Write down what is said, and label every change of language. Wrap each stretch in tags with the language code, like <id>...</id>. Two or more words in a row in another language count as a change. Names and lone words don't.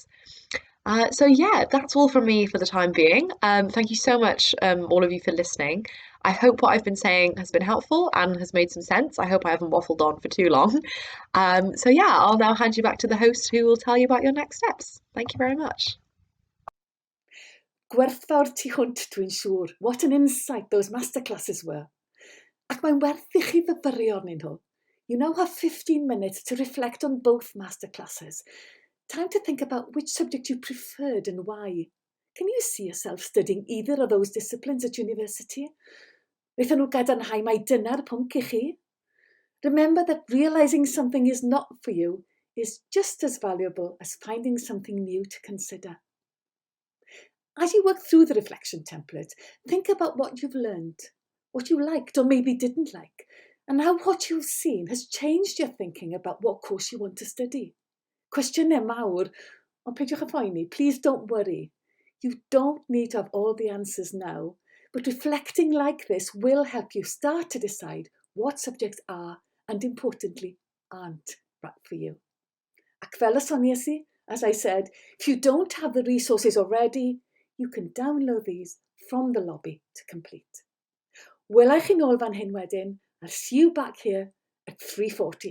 <en>So yeah, that's all from me for the time being. Thank you so much, all of you, for listening. I hope what I've been saying has been helpful and has made some sense. I hope I haven't waffled on for too long. So yeah, I'll now hand you back to the host who will tell you about your next steps. Thank you very much.</en> <cy>Gwerthfawr tu hwnt, dwi'n siŵr.</cy> <en>What an insight those masterclasses were.</en> <cy>Ac mae'n werth I chi fyfyrio arnyn nhw.</cy> <en>You now have 15 minutes to reflect on both masterclasses. Time to think about which subject you preferred and why. Can you see yourself studying either of those disciplines at university?</en> <cy>Wnaethon nhw gadarnhau mai dyna'r pwnc I chi?</cy> <en>Remember that realising something is not for you is just as valuable as finding something new to consider. As you work through the reflection template, think about what you've learned, what you liked or maybe didn't like, and how what you've seen has changed your thinking about what course you want to study.</en> <cy>Cwestiynau mawr, ond peidiwch â phoeni,</cy> <en>please don't worry. You don't need to have all the answers now, but reflecting like this will help you start to decide what subjects are, and importantly, aren't right for you.</en> <cy>Ac fel y soniais I,</cy> <en>as I said, if you don't have the resources already, you can download these from the lobby to complete.</en> <cy>Welai chi nôl fan hyn wedyn.</cy> <en>I'll see you back here at 3:40.</en>